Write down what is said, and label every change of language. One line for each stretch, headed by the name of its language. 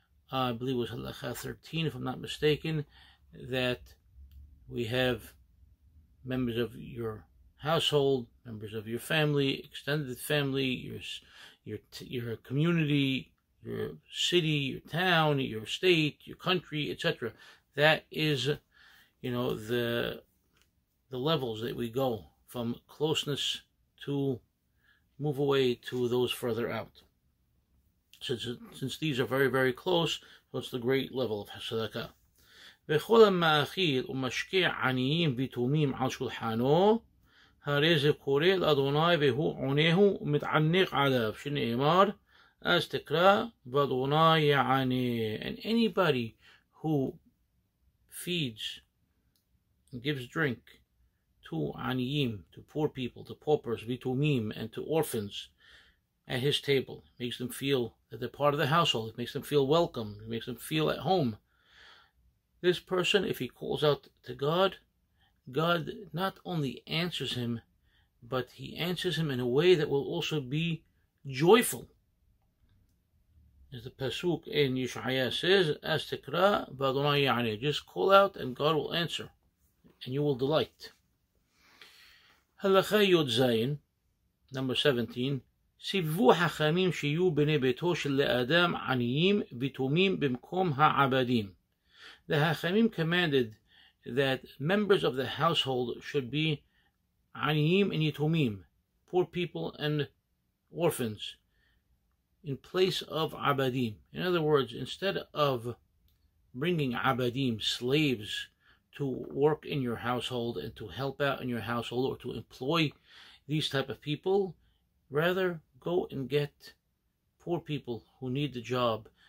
English: I believe it was halakha 13, if I'm not mistaken, that we have members of your household, members of your family, extended family, your community, your city, your town, your state, your country, etc. That is, the levels that we go from closeness to move away to those further out. Since these are very, very close, so it's the great level of Sedaqah.
Hebrew: וכל המאכיל ומשקה עניים ויתומים על שולחנו, הרי זה קורא לאדוני והוא עונהו ומתענג עליו, שנאמר as tekra v'Adonai ya'aneh.
English: And anybody who feeds and gives drink to aniyim, to poor people, to paupers, vitumim, and to orphans at his table, makes them feel that they're part of the household. It makes them feel welcome. It makes them feel at home. This person, if he calls out to God, God not only answers him, but he answers him in a way that will also be joyful. As the pasuk in Yeshaya says,
Hebrew: as tekra v'Adonai ya'aneh,
English: just call out and God will answer, and you will delight. Halakha Yod Zayin, number 17.
Hebrew: סיבבו חכמים שיהיו בני ביתו של לאדם עניים ויתומים במקום העבדים.
English: The Hachamim commanded that members of the household should be aniyim and yitumim, poor people and orphans, in place of abadim. In other words, instead of bringing abadim, slaves, to work in your household and to help out in your household, or to employ these type of people, rather go and get poor people who need the job,